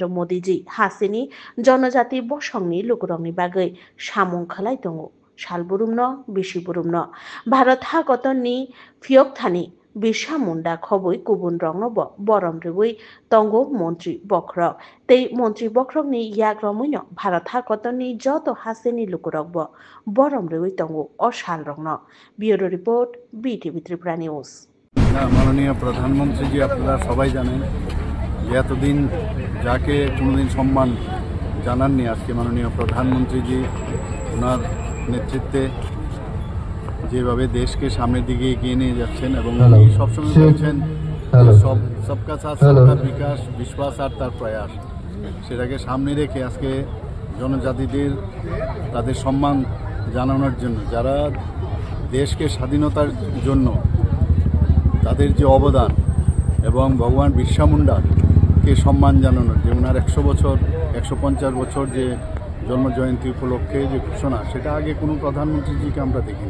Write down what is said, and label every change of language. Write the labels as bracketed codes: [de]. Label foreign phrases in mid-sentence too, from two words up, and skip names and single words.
[trp] मोदी जी हासिनि जनजाति बसंनि लुगुरंनि बागै सामुं खालाय दङ सालबुरुमनो बिसिबुरुमनो भारत हागतनि फियकथानि बिरसा मुंडा खबै गुबुन रंनबो बरम रिवै तंगो मन्त्रि बख्रक तै मन्त्रि बख्रकनि याग रमैनो भारत हागतनि जत हासिनि लुगुरकबो बरम रिवै तंगो असाल रंनो ब्यूरो रिपोर्ट बीटीवी त्रिपुरा নিউজ। [bn] মাননীয় প্রধানমন্ত্রীজি আপনারা সবাই জানেন যে এতদিন যাকে কোনোদিন সম্মান জানাননি আজকে মাননীয় প্রধানমন্ত্রীজি ওনার নেতৃত্বে যেভাবে দেশকে সামনের দিকে এগিয়ে নিয়ে যাচ্ছেন এবং উনি সবসময় বলছেন [hi] सबका साथ सबका विकास [bn] বিশ্বাস আর তার প্রয়াস সেটাকে সামনে রেখে আজকে জনজাতিদের তাদের সম্মান জানানোর জন্য যারা দেশকে স্বাধীনতার জন্য তাদের যে অবদান এবং ভগবান বিরসা মুন্ডাকে সম্মান জানানোর যে ওনার 100 বছর 150 বছর যে জন্মজয়ন্তী উপলক্ষে যে ঘোষণা সেটা আগে কোনো প্রধানমন্ত্রীজিকে আমরা দেখিনি।